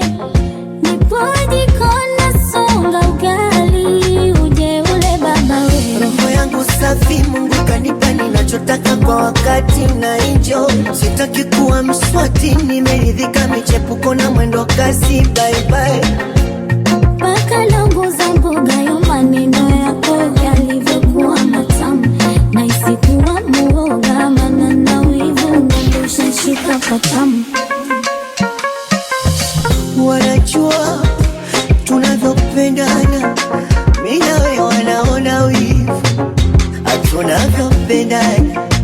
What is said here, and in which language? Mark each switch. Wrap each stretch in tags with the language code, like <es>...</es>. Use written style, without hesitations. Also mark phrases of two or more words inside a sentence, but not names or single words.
<sw>Nipodi kona songa ugali uje ule baba we. Roho yangu safi Mungu kanipa ninachotaka kwa wakati na enjoy. Sitaki kuwa mswati nimeridhika michepuko na mwendo kasi</sw> <en>bye bye.</en> <sw>Paka longo za mboga yo maneno yako yalivyokuwa matamu. Na isikuwa muoga maana na wivu nandosha shika patamu. Wanajua tunavyopendana mimi na wewe wanaona wivu tunavyopendana</sw>